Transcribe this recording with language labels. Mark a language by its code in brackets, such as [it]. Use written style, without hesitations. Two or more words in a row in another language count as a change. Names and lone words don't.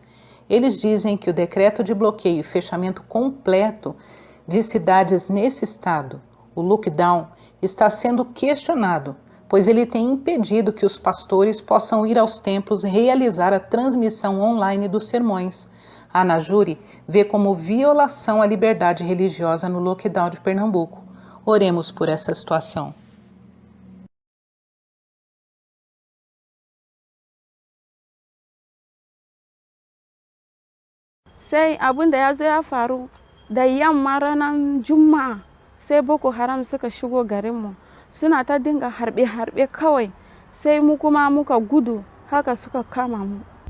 [pt] Eles dizem que o decreto de bloqueio e fechamento completo de cidades nesse estado, o lockdown, está sendo questionado, pois ele tem impedido que os pastores possam ir aos templos e realizar a transmissão online dos sermões. A ANAJURE vê como violação à liberdade religiosa no lockdown de Pernambuco. Oremos por essa situação. [ha] Sai abin da ya zo ya faru da yamma ranar Juma'a. Sai Boko Haram suka shigo garinmu suna ta dinga harbe-harbe kawai, sai mu kuma muka gudu, haka suka kama mu.